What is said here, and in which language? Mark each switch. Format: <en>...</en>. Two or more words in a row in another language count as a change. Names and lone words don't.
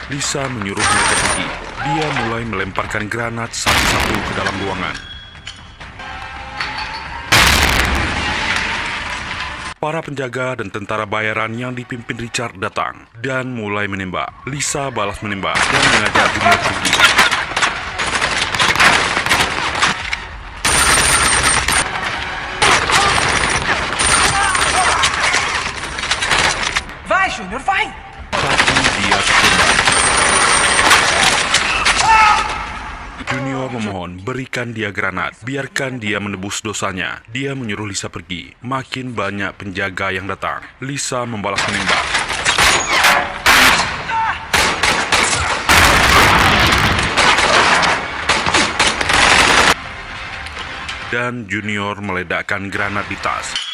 <id>Lisa menyuruh mereka pergi. Dia mulai melemparkan granat satu-satu ke dalam ruangan. Para penjaga dan tentara bayaran yang dipimpin Richard datang dan mulai menembak. Lisa balas menembak dan mengajak Junior pergi.</id> <pt>Vai, Júnior, vai!</pt> <id>Dia tertembak. Junior memohon, berikan dia granat, biarkan dia menebus dosanya. Dia menyuruh Lisa pergi. Makin banyak penjaga yang datang. Lisa membalas menembak. Dan Junior meledakkan granat di tas.</id>